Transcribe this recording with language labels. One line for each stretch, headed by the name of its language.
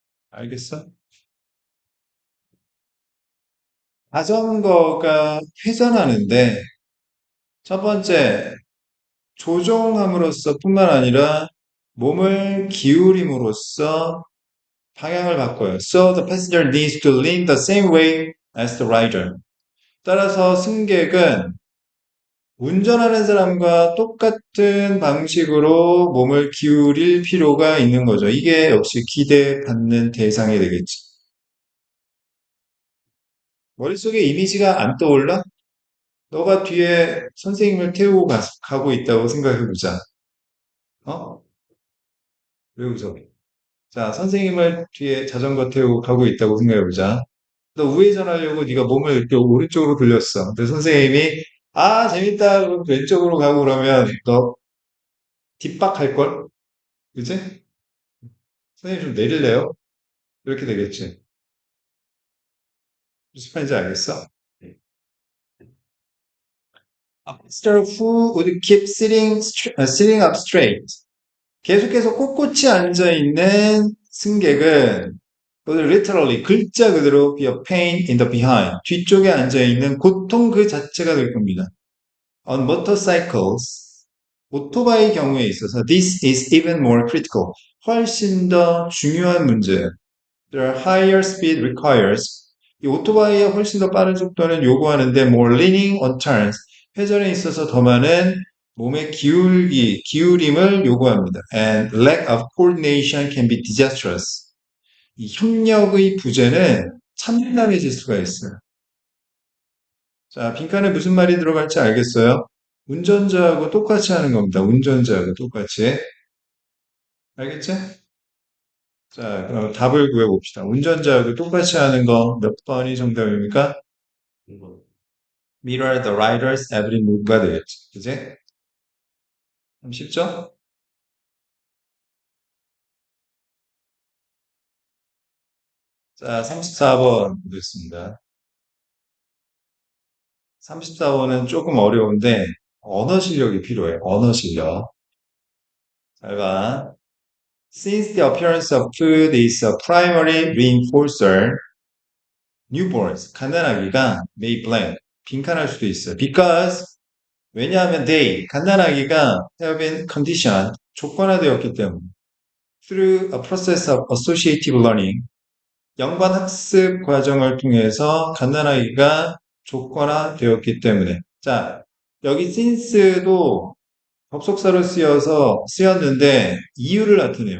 Korean: 알겠어? 자전거가 회전하는데 첫 번째 조종함으로써 뿐만 아니라 몸을 기울임으로써 방향을 바꿔요.
English: So the passenger needs to lean the same way as the rider.
Korean: 따라서 승객은 운전하는 사람과 똑같은 방식으로 몸을 기울일 필요가 있는 거죠. 이게 역시 기대받는 대상이 되겠지. 머릿속에 이미지가 안 떠올라? 너가 뒤에 선생님을 태우고 가고 있다고 생각해보자. 어? 왜 웃어? 자, 선생님을 뒤에 자전거 태우고 가고 있다고 생각해보자. 너 우회전하려고 네가 몸을 이렇게 오른쪽으로 돌렸어. 근데 선생님이 아 재밌다 그럼 왼쪽으로 가고 그러면 너 뒷박할걸? 그치? 선생님 좀 내릴래요? 이렇게 되겠지. 무슨 말인지 알겠어?
English: A pastor who would keep sitting up straight.
Korean: 계속해서 꼿꼿이 앉아있는 승객은
English: literally
Korean: 글자 그대로
English: be a pain in the behind.
Korean: 뒤쪽에 앉아있는 고통 그 자체가 될 겁니다.
English: On motorcycles,
Korean: 오토바이 경우에 있어서
English: this is even more critical.
Korean: 훨씬 더 중요한 문제예요.
English: There are higher speed requires.
Korean: 이 오토바이에 훨씬 더 빠른 속도는 요구하는데
English: more leaning on turns.
Korean: 회전에 있어서 더 많은 몸의 기울임을 요구합니다.
English: And lack of coordination can be disastrous.
Korean: 이 협력의 부재는 참담해질 수가 있어요. 자, 빈칸에 무슨 말이 들어갈지 알겠어요? 운전자하고 똑같이 하는 겁니다. 운전자하고 똑같이. 알겠지? 자, 그럼 답을 구해봅시다. 운전자하고 똑같이 하는 거 몇 번이 정답입니까?
English: Mirror the rider's every move가
Korean: 되겠지. 그지? 좀 쉽죠? 자, 34번 보겠습니다. 34번은 조금 어려운데, 언어 실력이 필요해. 언어 실력. 잘 봐.
English: Since the appearance of food is a primary reinforcer, newborns,
Korean: 갓난아기가
English: may blank,
Korean: 빈칸할 수도 있어요.
English: Because,
Korean: 왜냐하면
English: they,
Korean: 갓난아기가
English: have been conditioned,
Korean: 조건화되었기 때문에.
English: Through a process of associative learning,
Korean: 연관 학습 과정을 통해서 갓난아기가 조건화되었기 때문에. 자, 여기 since도 접속사로 쓰였는데 이유를 나타내요.